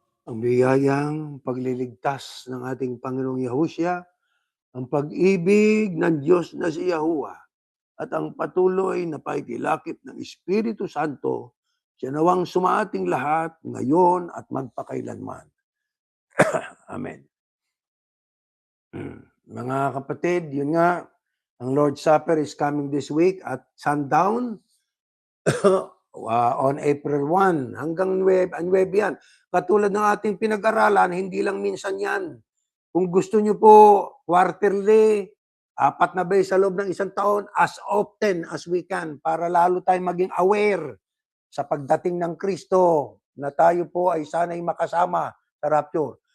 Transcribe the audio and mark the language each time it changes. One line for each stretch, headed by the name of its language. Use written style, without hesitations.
Filipino: Ang biyayang pagliligtas ng ating Panginoong Yahushua, ang pag-ibig ng Diyos na si Yahuwah, at ang patuloy na paikilakip ng Espiritu Santo, siya nawang sumaating lahat ngayon at magpakailanman. Amen. Mga kapatid, yun nga, ang
English: Lord's Supper is coming this week at sundown on April 1
Filipino: hanggang 9 yan. Katulad ng ating pinag-aralan, hindi lang minsan yan. Kung gusto nyo po quarterly, 4 na beses sa loob ng isang taon,
English: as often as we can,
Filipino: para lalo tayong maging aware sa pagdating ng Kristo na tayo po ay sana'y makasama sa rapture.